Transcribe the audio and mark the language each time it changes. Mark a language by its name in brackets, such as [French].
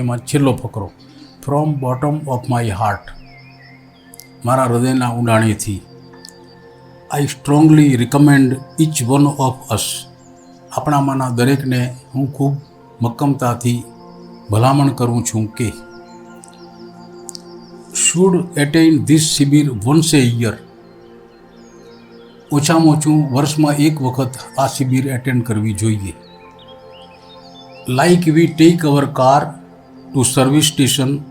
[Gujarati] એમાં છેલ્લો ફકરો, [English] from bottom of my heart, [Gujarati] મારા હૃદયના ઊંડાણેથી, [English] I strongly recommend each one of us, [Gujarati] આપણામાંના દરેકને હું ખૂબ મક્કમતાથી ભલામણ કરું છું કે [English] should attain this શિબિર once a year. [Gujarati] ઓછામાં ઓછું વર્ષમાં એક વખત આ શિબિર એટેન્ડ કરવી જોઈએ. [English] Like we take our car to service station.